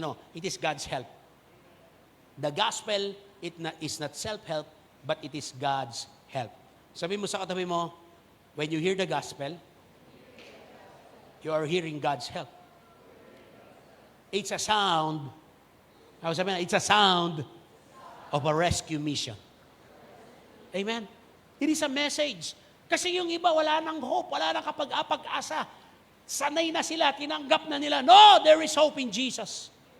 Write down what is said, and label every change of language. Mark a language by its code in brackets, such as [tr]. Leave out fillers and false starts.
[en] No, it is God's help. The gospel is not self-help, but it is God's help. [tl] Sabi mo sa katabi mo, [en] when you hear the gospel, you are hearing God's help. It's a sound, it's a sound of a rescue mission. Amen? It is a message. [tl] Kasi yung iba, wala nang hope, wala nang kapag-asa. Sanay na sila, tinanggap na nila. [en] No, there is hope in Jesus.